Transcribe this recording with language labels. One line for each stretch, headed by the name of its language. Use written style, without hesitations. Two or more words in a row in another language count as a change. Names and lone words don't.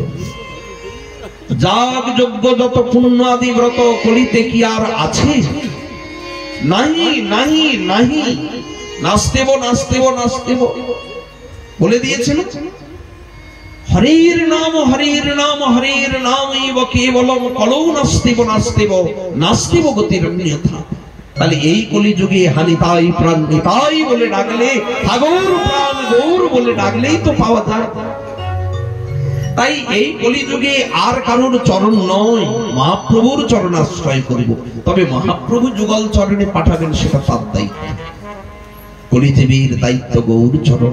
Bangla: যাগ যজ্ঞ যত পুণ্য আদি ব্রত কলিতে কি আর আছে? নাহি নাহি নাহি।
Sanskrit: নাস্তেব নাস্তেব নাস্তেব
Bangla: বলে দিয়েছেন।
Sanskrit: হরির নাম হরির নাম হরির নামৈব কেবলম কলৌ নাস্তেব নাস্তেব নাস্তেব গতির অন্যথা।
Bangla: তাহলে এই কলিযুগে হানিতাই প্রাণ নিতাই বলে ডাকলে, ঠাকুর প্রাণ গৌর বলে ডাকলেই তো পাওয়া যায়। তাই এই কলিযুগে আর কারোর চরণ নয়, মহাপ্রভুর চরণাশ্রয় করিব। তবে মহাপ্রভু যুগল চরণে পাঠাবেন সেটা তার দায়িত্ব, কলিদেবীর দায়িত্ব গৌর চরণ।